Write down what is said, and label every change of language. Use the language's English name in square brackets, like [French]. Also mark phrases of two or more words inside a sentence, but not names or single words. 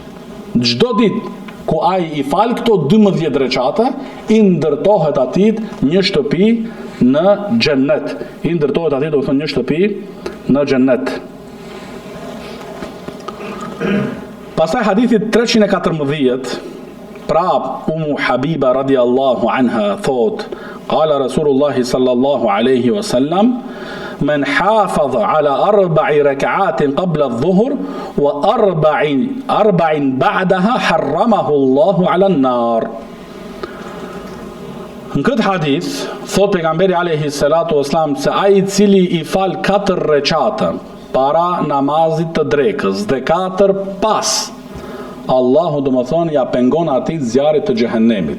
[Albanian] Çdo ditë ku ai i fal këto 12 recate, i ndërtohet atit një shtëpi në xhennet. I ndërtohet atit do të thonë një shtëpi në xhennet. Pastaj hadithi 314, pra Umu Habiba [Arabic] رضي الله عنها [Albanian] thot: [Arabic] قال رسول الله صلى الله عليه وسلم من حافظ على 4 ركعات قبل الظهر و 4 بعدها حرمه الله على النار. [Albanian] Në këtë hadith thot pejgamberi [Arabic] عليه الصلاة والسلام [Albanian] se ai i cili i fal 4 recate para namazit të drekës dhe 4 pas, Allahu do më thonë ja pengon atit zjarit të xhehenemit.